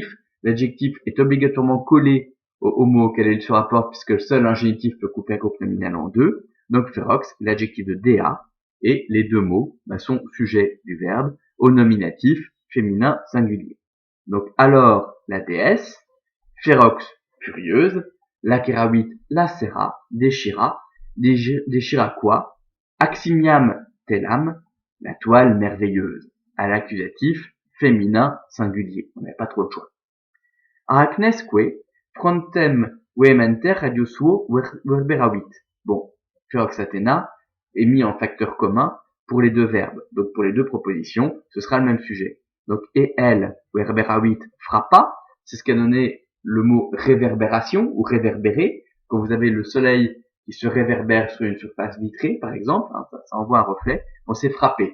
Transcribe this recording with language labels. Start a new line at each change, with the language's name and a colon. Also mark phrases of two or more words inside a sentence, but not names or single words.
French: L'adjectif est obligatoirement collé au mot auquel il se rapporte, puisque seul un génitif peut couper un groupe nominal en deux. Donc ferox, l'adjectif de dea, et les deux mots sont sujet du verbe au nominatif féminin singulier. Donc alors la déesse, ferox, furieuse, laceravit, lacéra, déchira quoi?
Latin: Aximiam telam,
French: la toile merveilleuse, à l'accusatif féminin singulier. On n'avait pas trop de choix.
Latin: Arachnesque, frontem vehementer radiosuo verberavit.
French: Bon, ferox Athéna est mis en facteur commun pour les deux verbes. Donc pour les deux propositions, ce sera le même sujet. Donc et elle, verberavit, frappa, c'est ce qu'a donné le mot réverbération ou réverbérer. Quand vous avez le soleil qui se réverbère sur une surface vitrée, par exemple, ça envoie un reflet, on s'est frappé.